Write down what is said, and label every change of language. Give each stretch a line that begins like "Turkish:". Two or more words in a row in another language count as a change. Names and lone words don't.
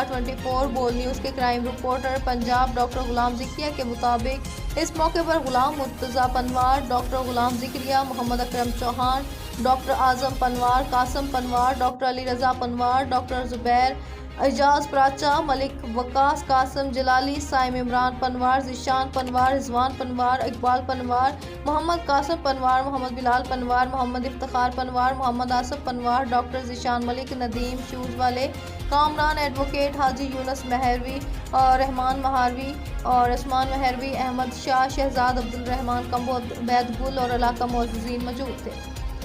Urdu: 24 بول نیوز کے کرائم رپورٹر پنجاب ڈاکٹر غلام ذکریہ کے مطابق اس موقع پر غلام مرتضیٰ پنوار، ڈاکٹر غلام ذکریہ، محمد اکرم چوہان، ڈاکٹر اعظم پنوار، قاسم پنوار، ڈاکٹر علی رضا پنوار، ڈاکٹر زبیر اعجاز پراچا، ملک وقاص، قاسم جلالی، سائم عمران پنوار، ذیشان پنوار، رضوان پنوار، اقبال پنوار، محمد قاسم پنوار، محمد بلال پنوار، محمد افتخار پنوار، محمد آصف پنوار، ڈاکٹر ذیشان ملک، ندیم شوز والے، کامران ایڈوکیٹ حاجی یونس مہروی اور رحمان مہاروی اور عثمان مہروی، احمد شاہ، شہزاد عبد الرحمان کمبو، عبید گل اور علاقہ معززین موجود تھے۔